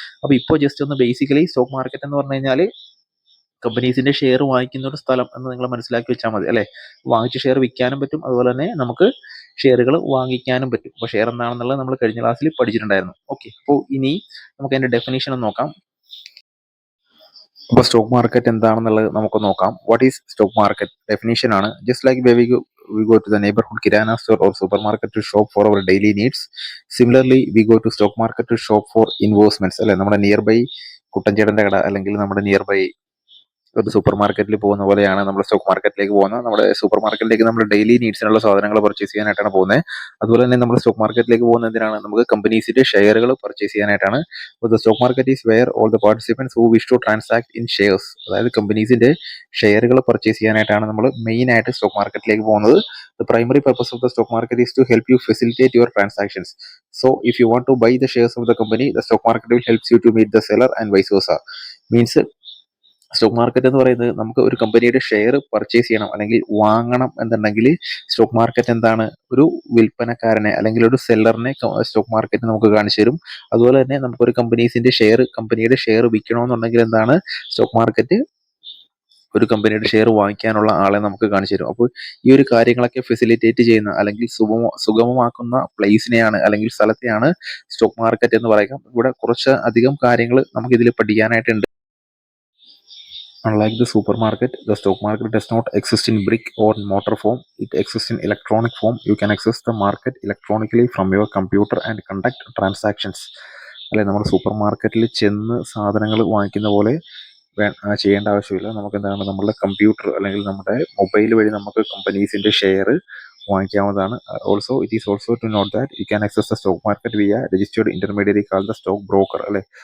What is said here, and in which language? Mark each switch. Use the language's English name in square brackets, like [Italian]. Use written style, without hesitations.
[Malayalam] അപ്പോൾ ഇപ്പോൾ ജസ്റ്റ് ഒന്ന് ബേസിക്കലി സ്റ്റോക്ക് മാർക്കറ്റ് എന്ന് പറഞ്ഞു കഴിഞ്ഞാൽ കമ്പനീസിന്റെ ഷെയർ വാങ്ങിക്കുന്ന ഒരു സ്ഥലം എന്ന് നിങ്ങൾ മനസ്സിലാക്കി വെച്ചാൽ മതി അല്ലെ. വാങ്ങിച്ച ഷെയർ വിൽക്കാനും പറ്റും, അതുപോലെ തന്നെ നമുക്ക് ഷെയറുകൾ വാങ്ങിക്കാനും പറ്റും. അപ്പോൾ ഷെയർ എന്താണെന്നുള്ളത് നമ്മൾ കഴിഞ്ഞ ക്ലാസ്സിൽ പഠിച്ചിട്ടുണ്ടായിരുന്നു. ഓക്കെ, അപ്പോൾ ഇനി നമുക്ക് അതിന്റെ ഡെഫിനേഷൻ ഒന്ന് നോക്കാം. അപ്പോൾ സ്റ്റോക്ക് മാർക്കറ്റ് എന്താണെന്നുള്ളത് നമുക്ക് നോക്കാം. [English] What is stock market? [Malayalam] Definition ആണ്, [English] Just like we go to the neighborhood kirana store or supermarket to shop for our daily needs. Similarly, we go to stock market to shop for investments അല്ലെ. [Malayalam] നമ്മുടെ near by കുട്ടൻചേട്ടന്റെ കട അല്ലെങ്കിൽ നമ്മുടെ near by ഒരു super മാർക്കറ്റിൽ പോകുന്ന പോലെയാണ് നമ്മൾ സ്റ്റോക്ക് മാർക്കറ്റിലേക്ക് പോകുന്നത്. നമ്മുടെ സൂപ്പർ മാർക്കറ്റിലേക്ക് നമ്മൾ ഡെയിലി നീഡ്സിനുള്ള സാധനങ്ങൾ പർച്ചേസ് ചെയ്യാനായിട്ടാണ് പോകുന്നത്. അതുപോലെ തന്നെ നമ്മൾ സ്റ്റോക്ക് മാർക്കറ്റിലേക്ക് പോകുന്നത് എന്തിനാണ്, നമുക്ക് കമ്പനീസിന്റെ ഷെയറുകൾ പർച്ചേസ് ചെയ്യാനായിട്ടാണ്. [English] The stock market is where all the participants who wish to transact in shares. [Malayalam] അതായത് കമ്പനീസിന്റെ ഷെയറുകൾ പർച്ചേസ് ചെയ്യാനായിട്ടാണ് നമ്മൾ മെയിൻ ആയിട്ട് സ്റ്റോക്ക് മാർക്കറ്റിലേക്ക് പോകുന്നത്. [English] The primary purpose of the stock market is to help you facilitate your transactions. So if you want to buy the shares of the company, the stock market will help you to meet the seller and vice versa. [Malayalam] Means stock market എന്ന് പറയുന്നത് നമുക്ക് ഒരു കമ്പനിയുടെ share purchase ചെയ്യണം അല്ലെങ്കിൽ വാങ്ങണം എന്നുണ്ടെങ്കിൽ stock market എന്താണ്, ഒരു വിൽപ്പനക്കാരനെ അല്ലെങ്കിൽ ഒരു സെല്ലറിനെ സ്റ്റോക്ക് മാർക്കറ്റ് നമുക്ക് കാണിച്ചു തരും. അതുപോലെ തന്നെ നമുക്കൊരു കമ്പനിയുടെ ഷെയർ വിൽക്കണമെന്നുണ്ടെങ്കിൽ എന്താണ്, സ്റ്റോക്ക് മാർക്കറ്റ് ഒരു കമ്പനിയുടെ ഷെയർ വാങ്ങിക്കാനുള്ള ആളെ നമുക്ക് കാണിച്ചു തരും. അപ്പോൾ ഈ ഒരു കാര്യങ്ങളൊക്കെ ഫെസിലിറ്റേറ്റ് ചെയ്യുന്ന അല്ലെങ്കിൽ സുഗമമാക്കുന്ന പ്ലേസിനെയാണ് അല്ലെങ്കിൽ സ്ഥലത്തെയാണ് സ്റ്റോക്ക് മാർക്കറ്റ് എന്ന് പറയുക. ഇവിടെ കുറച്ച് അധികം കാര്യങ്ങൾ നമുക്ക് ഇതിൽ പഠിക്കാനായിട്ടുണ്ട്. [English] Unlike the supermarket, the stock market does not exist in brick or mortar form. It exists in electronic form. You can access the market electronically from your computer and conduct transactions. [Malayalam] അല്ലെ, നമ്മൾ super മാർക്കറ്റിൽ ചെന്ന് സാധനങ്ങൾ വാങ്ങിക്കുന്ന പോലെ ചെയ്യേണ്ട ആവശ്യമില്ല. നമുക്ക് എന്താണ്, നമ്മളുടെ കമ്പ്യൂട്ടർ അല്ലെങ്കിൽ നമ്മുടെ മൊബൈൽ വഴി നമുക്ക് കമ്പനീസിന്റെ share വാങ്ങിക്കാവുന്നതാണ്. [English] Also it is also to note that you can access the stock market via registered intermediary called the stock broker അല്ലെ.